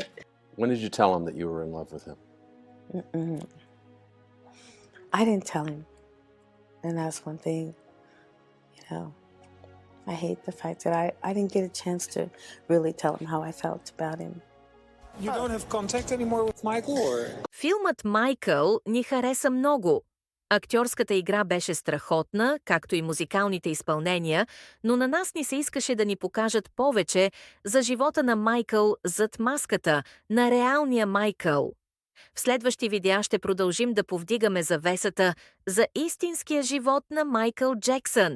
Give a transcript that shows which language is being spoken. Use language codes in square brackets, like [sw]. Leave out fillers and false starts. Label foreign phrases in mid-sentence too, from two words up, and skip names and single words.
[en] When did you tell him that you were in love with him? I didn't tell him. And that's one thing, I hate the fact that I didn't get a chance to really tell him how I felt about him. You don't have contact anymore with Michael, or? [bg] Филмът Майкъл ни хареса много. Актьорската игра беше страхотна, както и музикалните изпълнения, но на нас ни се искаше да ни покажат повече за живота на Майкъл зад маската, на реалния Майкъл. В следващи видеа ще продължим да повдигаме завесата за истинския живот на Майкъл Джексън.